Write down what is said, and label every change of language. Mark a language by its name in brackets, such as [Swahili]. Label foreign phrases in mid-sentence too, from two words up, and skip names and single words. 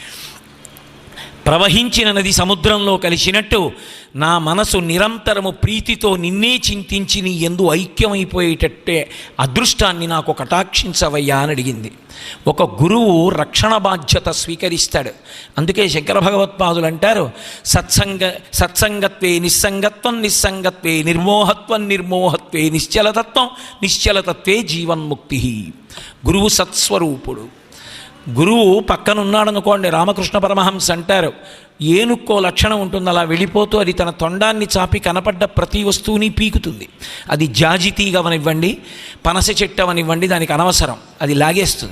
[Telugu] ప్రవహించిన నది సముద్రంలో కలిసినట్టు నా మనసు నిరంతరము ప్రీతితో నిన్నే చింతించి నీ యందు ఐక్యమైపోయేటట్టే అదృష్టాన్ని నాకు కటాక్షించవయ్యా అని అడిగింది. ఒక గురువు రక్షణ బాధ్యత స్వీకరిస్తాడు. అందుకే శంకర భగవత్పాదులు అంటారు, [Sanskrit] సత్సంగత్వే నిస్సంగత్వం నిస్సంగత్వే నిర్మోహత్వం నిర్మోహత్వే నిశ్చలతత్వం నిశ్చలతత్వే జీవన్ముక్తి. [Telugu] గురువు సత్స్వరూపుడు. గురువు పక్కనున్నాడనుకోండి, రామకృష్ణ పరమహంస అంటారు, ఏనుక్కో లక్షణం ఉంటుంది, అలా వెళ్ళిపోతూ అది తన తొండాన్ని చాపి కనపడ్డ ప్రతి వస్తువుని పీకుతుంది. అది జాజితీగవనివ్వండి, పనస చెట్టు అవనివ్వండి, దానికి అనవసరం, అది లాగేస్తుంది.